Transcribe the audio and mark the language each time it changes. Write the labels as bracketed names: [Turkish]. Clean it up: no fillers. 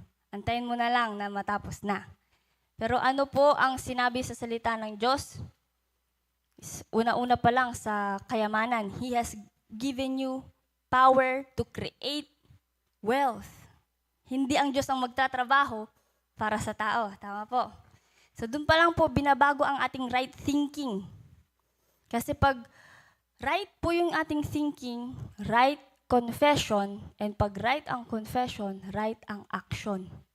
[Filipino] Antayin mo na lang na matapos na. Pero ano po ang sinabi sa salita ng Diyos? Una-una pa lang sa kayamanan, [English] He has given you power to create wealth. [Filipino] Hindi ang Diyos ang magtatrabaho para sa tao. Tama po. So doon pa lang po binabago ang ating [English] right thinking. [Filipino] Kasi pag right po yung ating thinking, right confession, and pag right ang confession, right ang action.